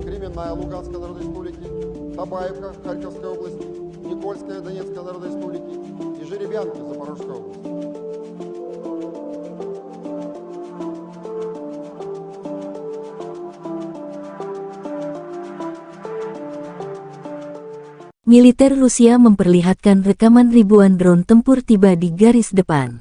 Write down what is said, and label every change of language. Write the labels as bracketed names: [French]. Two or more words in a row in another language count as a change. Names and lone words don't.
[Russian] Временная Луганской Народной Республики, Табаевка, Харьковской области, Никольская, Донецкой Народной Республики и Жеребянки, Запорожской области. [Indonesian] Militer Rusia memperlihatkan rekaman ribuan drone tempur tiba di garis depan.